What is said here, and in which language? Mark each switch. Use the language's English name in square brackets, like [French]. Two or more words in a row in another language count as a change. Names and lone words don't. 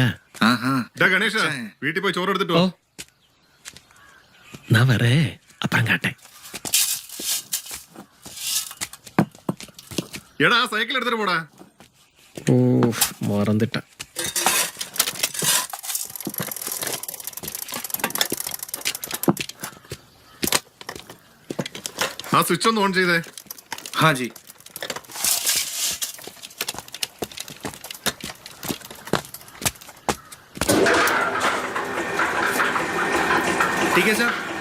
[Malayalam] ഗണേഷ വീട്ടിൽ പോയി ചോറ് എടുത്തിട്ടോ. [Tamil] நான் வரேன், அப்புறம் காட்டேன். [Malayalam] എടാ സൈക്കിൾ എടുത്തിട്ട് പോടാ. [Tamil] ஓ மறந்துட்டேன். [Malayalam] ആ സ്വിച്ച് ഒന്ന് ഓൺ ചെയ്തേ. [Hindi] हाँ जी. ठीक है सर.